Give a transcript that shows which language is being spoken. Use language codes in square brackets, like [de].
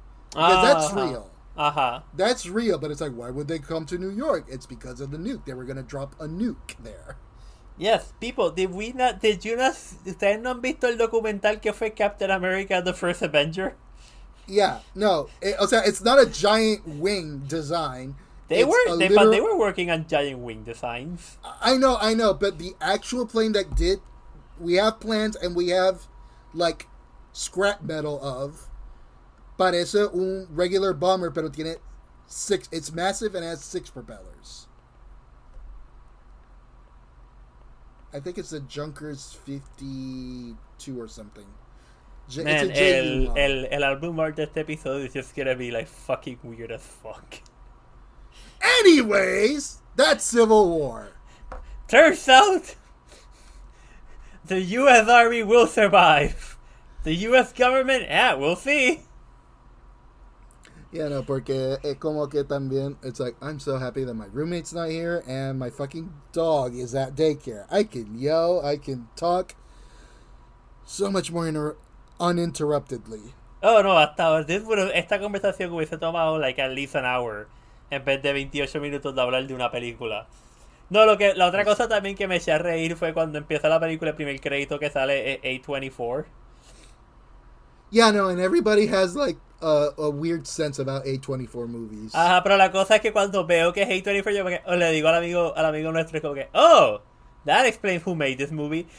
[en] Because that's real. That's real, but it's like, why would they come to New York? It's because of the nuke. They were going to drop a nuke there. Yes, people, [es] ¿ustedes no han visto el documental que fue Captain America The First Avenger? [en] Yeah, no. It's not a giant wing design. They were working on giant wing designs. I know, but the actual plane that we have plans and we have like scrap metal of. [es] Parece un regular bomber, pero tiene 6. [en] It's massive and has 6 propellers. I think it's a Junkers 52 or something. Man, [es] el album art de este episodio [en] is just gonna be like fucking weird as fuck. Anyways, that's Civil War. Turns out, the U.S. Army will survive. The U.S. government, we'll see. Yeah, no, [es] porque es como que también, [en] it's like, I'm so happy that my roommate's not here and my fucking dog is at daycare. I can yell, I can talk so much more uninterruptedly. [es] Oh, no, hasta ahora, esta conversación hubiese tomado [en] like at least an hour [es] en vez de 28 minutos de hablar de una película. No, la otra cosa también que me eché a reír fue cuando empieza la película, el primer crédito que sale es A24. [en] Yeah, no, and everybody has like a weird sense about A24 movies. [es] Ajá, pero la cosa es que cuando veo que es A24, yo le digo al amigo nuestro como que, [en] oh, that explains who made this movie.